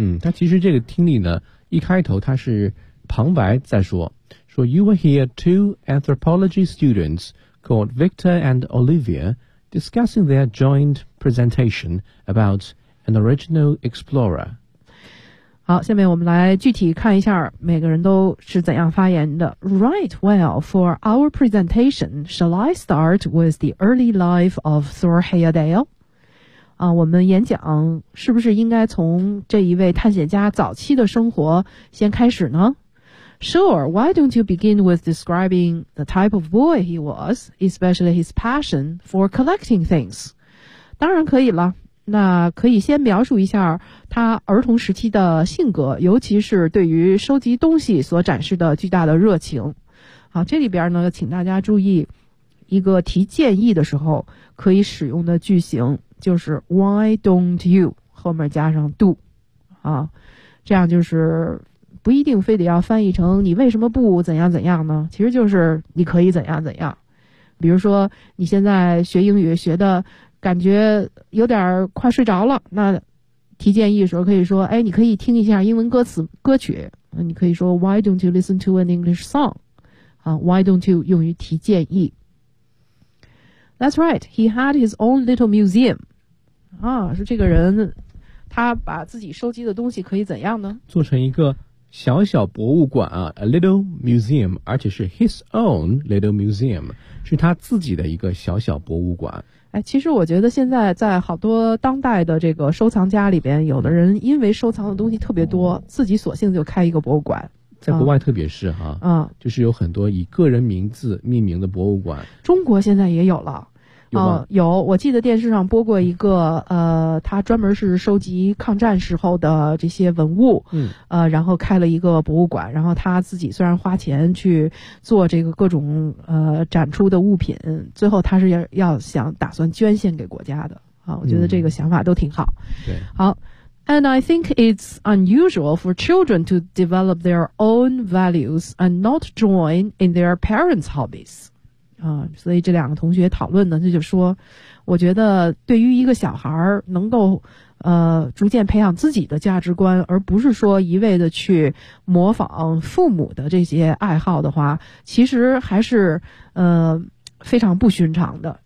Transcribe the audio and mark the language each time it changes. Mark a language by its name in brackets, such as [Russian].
[Chinese] 嗯，他其实这个听力呢，一开头他是旁白在说，说 [English] You will hear two anthropology students called Victor and Olivia discussing their joint presentation about an original explorer。 [Chinese] 好，下面我们来具体看一下每个人都是怎样发言的。 [English] Right, well, for our presentation, shall I start with the early life of Thor Heyerdahl? [Chinese] 啊，我们演讲是不是应该从这一位探险家早期的生活先开始呢？ [English] Sure, why don't you begin with describing the type of boy he was, especially his passion for collecting things? [Chinese] 当然可以了。那可以先描述一下他儿童时期的性格，尤其是对于收集东西所展示的巨大的热情。好，这里边呢，请大家注意，一个提建议的时候可以使用的句型就是 [English] Why don't you [Chinese] 后面加上 do， 啊，这样就是不一定非得要翻译成你为什么不怎样怎样呢？其实就是你可以怎样怎样。比如说你现在学英语学的。感觉有点快睡着了，那提建议的时候可以说，哎，你可以听一下英文歌词歌曲，你可以说 [English] Why don't you listen to an English song？ [Chinese] 啊 ， [English] Why don't you [Chinese] 用于提建议。 [English] That's right, he had his own little museum。 [Chinese] 啊，是这个人，他把自己收集的东西可以怎样呢？做成一个小小博物馆啊 ， [English] a little museum， [Chinese] 而且是 [English] his own little museum， [Chinese] 是他自己的一个小小博物馆。哎，其实我觉得现在在好多当代的这个收藏家里边，有的人因为收藏的东西特别多，自己索性就开一个博物馆。在国外特别是哈，啊，就是有很多以个人名字命名的博物馆。中国现在也有了，有，我记得电视上播过一个，他专门是收集抗战时候的这些文物，嗯，然后开了一个博物馆，然后他自己虽然花钱去做这个各种展出的物品，最后他是要想打算捐献给国家的，啊，我觉得这个想法都挺好。对， [English] 好 ，and I think it's unusual for children to develop their own values and not join in their parents' hobbies。 [Chinese] 啊，所以这两个同学讨论呢，他就说，我觉得对于一个小孩能够逐渐培养自己的价值观，而不是说一味的去模仿父母的这些爱好的话，其实还是非常不寻常的。